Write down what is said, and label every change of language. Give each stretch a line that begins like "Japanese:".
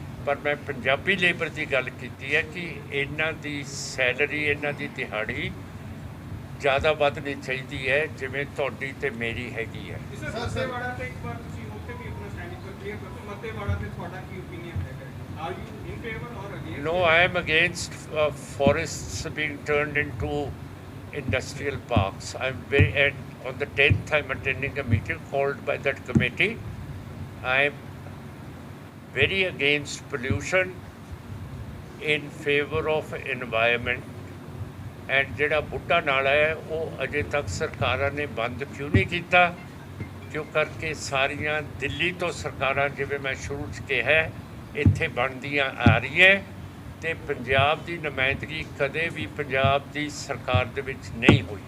Punjabi: ਪਰ ਮੈਂ ਪੰਜਾਬੀ ਲੇਬਰ ਦੀ ਗੱਲ ਕੀਤੀ ਹੈ ਕਿ ਇਹਨਾਂ ਦੀ ਸੈਲਰੀ, ਇਹਨਾਂ ਦੀ ਦਿਹਾੜੀ ਜ਼ਿਆਦਾ ਵੱਧਣੀ ਚਾਹੀਦੀ ਹੈ ਜਿਵੇਂ ਤੁਹਾਡੀ ਅਤੇ ਮੇਰੀ ਹੈਗੀ ਹੈ। ਮੱਤੇਵਾੜਾ ਤੇ ਇੱਕ ਵਾਰ ਤੁਸੀਂ ਉੱਥੇ ਵੀ ਆਪਣਾ ਸਟੈਂਡਿੰਗ ਪਰ ਕਲੀਅਰ ਕਰੋ। ਮੱਤੇਵਾੜਾ ਤੇ ਤੁਹਾਡਾ ਕੀ ਓਪੀਨੀਅਨ ਹੈ?
English: Are you in favour or against? No, I am against forests being turned into industrial parks. And on the 10th, I'm attending a meeting called by that committee. I am very against pollution, in favor of environment.
Punjabi: And ਜਿਹੜਾ ਬੁੱਢਾ ਨਾਲਾ ਹੈ ਉਹ ਅਜੇ ਤੱਕ ਸਰਕਾਰਾਂ ਨੇ ਬੰਦ ਕਿਉਂ ਨਹੀਂ ਕੀਤਾ? ਕਿਉਂ ਕਰਕੇ ਸਾਰੀਆਂ ਦਿੱਲੀ ਤੋਂ ਸਰਕਾਰਾਂ, ਜਿਵੇਂ ਮੈਂ ਸ਼ੁਰੂ 'ਚ ਕਿਹਾ, ਇੱਥੇ ਬਣਦੀਆਂ ਆ ਰਹੀਆਂ ਅਤੇ ਪੰਜਾਬ ਦੀ ਨੁਮਾਇੰਦਗੀ ਕਦੇ ਵੀ ਪੰਜਾਬ ਦੀ ਸਰਕਾਰ ਦੇ ਵਿੱਚ ਨਹੀਂ ਹੋਈ।